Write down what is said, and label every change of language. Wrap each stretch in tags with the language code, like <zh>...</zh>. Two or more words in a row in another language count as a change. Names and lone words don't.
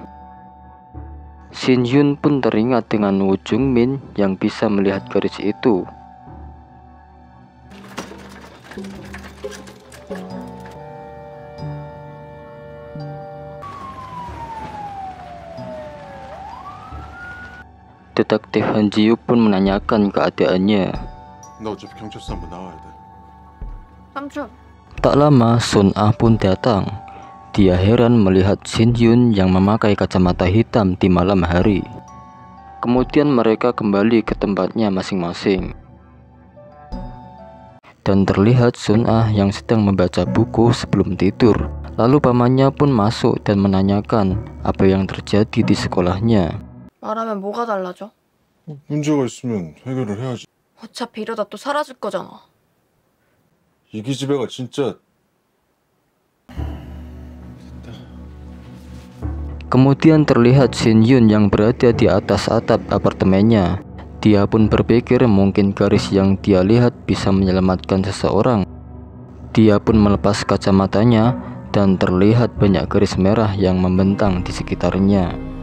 <id>Shin Hyun pun teringat dengan Woo Jung Min yang bisa melihat garis itu. Detektif Han Ji-wook pun menanyakan keadaannya.</id> <ko>나 어차피 경찰서 한번 나와야 돼. 삼촌.</ko> <id>Tak lama Sun Ah pun datang. Dia heran melihat Shin Hyun yang memakai kacamata hitam di malam hari. Kemudian mereka kembali ke tempatnya masing-masing. Dan terlihat Sun Ah yang sedang membaca buku sebelum tidur. Lalu pamannya pun masuk dan menanyakan apa yang terjadi di sekolahnya.</id> <ko>말하면 뭐가 달라져? 문제가 있으면 해결을 해야지. 어차피 이러다 또 사라질 거잖아. 이 기집애가 진짜.</ko> <id>Kemudian terlihat Shin Hyun yang berada di atas atap apartemennya. Dia pun berpikir mungkin garis yang dia lihat bisa menyelamatkan seseorang. Dia pun melepas kacamatanya dan terlihat banyak garis merah yang membentang di sekitarnya.</id>